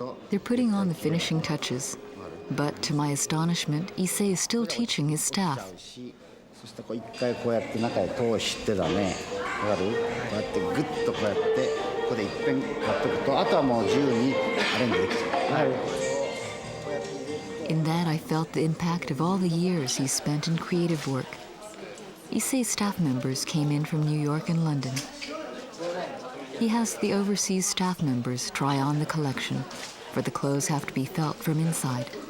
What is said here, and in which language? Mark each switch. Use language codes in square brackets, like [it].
[en] They're putting on the finishing touches, but to my astonishment, Issey is still teaching his staff. [ja] そして一回こうやって中へ通してだね。わかる？こうやってグッとこうやってここでいっぺんやっとくと、あとはもう自由にアレンジできちゃう。 [en] In that, I felt the impact of all the years he spent in creative work. Issey's staff members came in from New York and London. He has the overseas staff members try on the collection, for the clothes have to be felt from inside.